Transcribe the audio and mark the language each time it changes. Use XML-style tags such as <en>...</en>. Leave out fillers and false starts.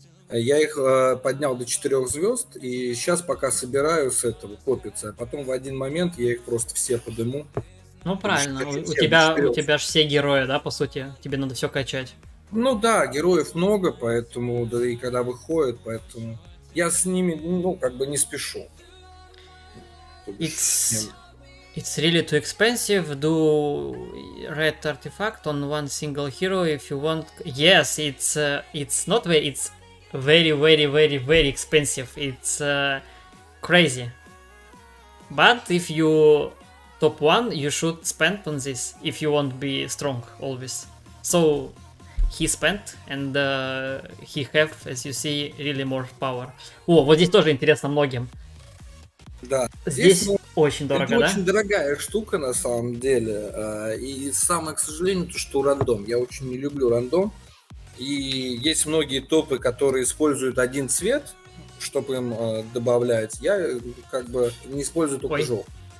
<ru>Я их поднял до 4 звезд, и сейчас пока собираю с этого, копится, а потом в один момент я их просто все подниму. Ну правильно, у тебя же все герои, да, по сути, тебе надо все качать. Ну да, героев много, поэтому, да и когда выходят, поэтому я с ними, ну, как бы не спешу.</ru> <en>It's really too expensive. Do red artifact on one single hero if you want. Yes, it's not very. It's very, very, very, very expensive. It's crazy. But if you top 1, you should spend on this if you want to be strong always. So he spent and he have, as you see, really more power.</en> <ru>О, вот здесь тоже интересно многим. Да. Здесь очень дорого, это да? очень дорогая штука на самом деле. И самое, к сожалению, то, что рандом. Я очень не люблю рандом. И есть многие топы, которые используют один цвет, чтобы им добавлять. Я как бы не использую только желтый.</ru>